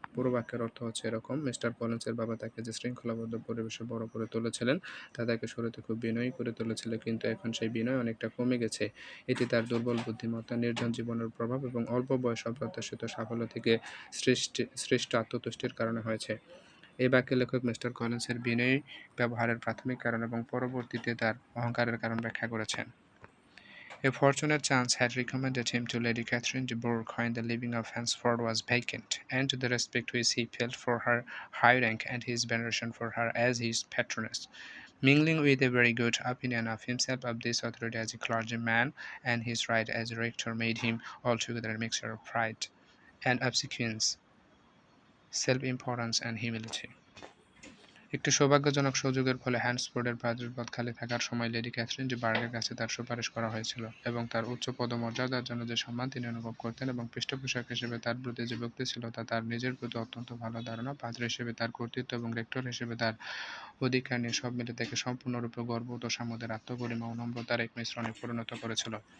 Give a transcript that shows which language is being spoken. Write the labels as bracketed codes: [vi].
[bn] পুরো বাক্যের অর্থ হচ্ছে এরকম: মিস্টার কলিন্সের বাবা তাকে যে শৃঙ্খলাবদ্ধ পরিবেশে বড় করে তুলেছিলেন তা তাকে শুরুতে খুব বিনয়ী করে তুলেছিল, কিন্তু এখন সেই বিনয় অনেকটা কমে গেছে। এটি তার দুর্বল বুদ্ধিমত্তা, নির্জন জীবনের প্রভাব এবং অল্প বয়সে অপ্রত্যাশিত সাফল্য থেকে সৃষ্ট আত্মতুষ্টির কারণে হয়েছে। এই বাক্যে লেখক মিস্টার কলিন্সের বিনয়ী ব্যবহারের প্রাথমিক কারণ এবং পরবর্তীতে তার অহংকারের কারণ ব্যাখ্যা করেছেন। [en] A fortunate chance had recommended him to Lady Catherine de Bourgh when the living of Hansford was vacant, and to the respect which he felt for her high rank and his veneration for her as his patroness, mingling with a very good opinion of himself, of this authority as a clergyman, and his right as a rector, made him altogether a mixture of pride and obsequience, self-importance and humility. [bn] একটি সৌভাগ্যজনক সুযোগের ফলে হ্যান্ডসফোর্ডের পাদ্রীর পদ খালি থাকার সময় lady Catherine D বার্গের কাছে তার সুপারিশ করা হয়েছিল, এবং তার উচ্চ পদমর্যাদার জন্য যে সম্মান তিনি অনুভব করতেন এবং পৃষ্ঠপোষক হিসেবে তার প্রতি যে ভক্তি ছিল তা তার নিজের প্রতি অত্যন্ত ভালো ধারণা, পাদ্রী হিসেবে তার কর্তৃত্ব এবং রেক্টর হিসেবে তার অধিকার নিয়ে সব মিলে তাকে সম্পূর্ণরূপে গর্ববোধ ও সাম্যদের আত্মগরিমা ও নম্রতার এক মিশ্রণে পরিণত করেছিল।